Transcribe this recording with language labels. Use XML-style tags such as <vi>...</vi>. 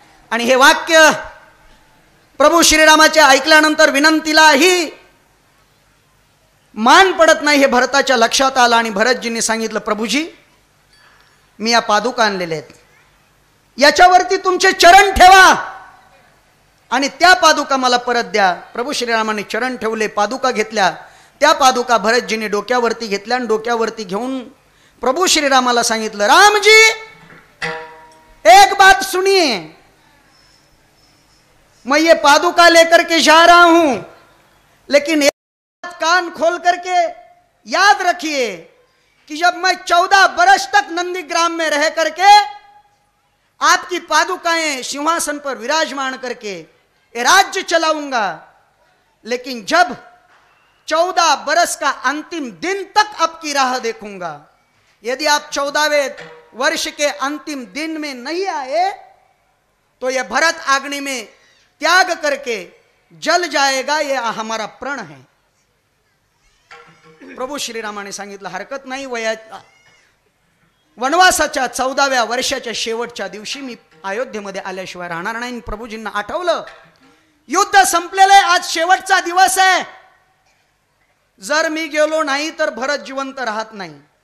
<mr>आणि हे वाक्य प्रभू श्रीरामाच्या ऐकल्यानंतर विनंतीलाही मान पडत नाही हे भरताच्या लक्षात आलं. आणि भरतजींनी सांगितलं, प्रभूजी मी या पादुका आणलेल्या आहेत, याच्यावरती तुमचे चरण ठेवा आणि त्या पादुका मला परत द्या. प्रभू श्रीरामाने चरण ठेवले, पादुका घेतल्या. त्या पादुका भरतजींनी डोक्यावरती घेतल्या आणि डोक्यावरती घेऊन प्रभू श्रीरामाला सांगितलं,</mr> <hi>रामजी एक बात सुनिए, मैं ये पादुका लेकर के जा रहा हूं, लेकिन एक बात कान खोल करके याद रखिए कि जब मैं 14 बरस तक नंदीग्राम में रह करके आपकी पादुकाएं सिंहासन पर विराजमान करके ये राज्य चलाऊंगा, लेकिन जब 14 बरस का अंतिम दिन तक आपकी राह देखूंगा, यदि आप 14वें वर्ष के अंतिम दिन में नहीं आए तो यह भरत आग्नि में त्याग करके जल जाएगा, यह हमारा प्रण है.</hi> <mr>प्रभू श्रीरामाने सांगितलं, हरकत नाही, वनवासाच्या 14व्या वर्षाच्या शेवटच्या दिवशी मी अयोध्येमध्ये आल्याशिवाय राहणार नाही. प्रभूजींना आठवलं, युद्ध संपलेलं आहे, आज शेवटचा दिवस आहे, जर मी गेलो नाही तर भरत जिवंत राहत नाही.</mr>